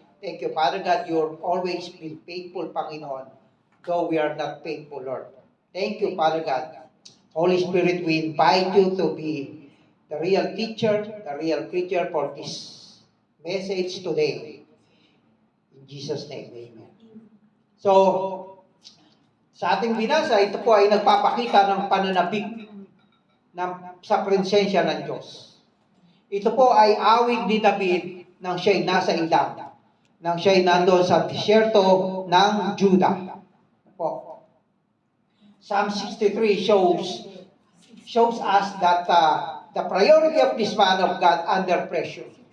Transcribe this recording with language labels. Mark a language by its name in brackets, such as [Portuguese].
[English] Thank you, Father God, you've always been faithful, Panginoon, though we are not faithful, Lord. Thank you, Father God. Holy Spirit, we invite you to be the real teacher, the real preacher for this message today. In Jesus' name, amen. [Filipino] So, sa ating binasa, ito po ay nagpapakita ng pananabik sa presensya ng Diyos. Ito po ay awig ni David nang siya'y nasa ilang, nang siya'y nandoon sa disyerto ng Judah. Po. [English] Psalm 63 shows us that the priority of this man of God under pressure.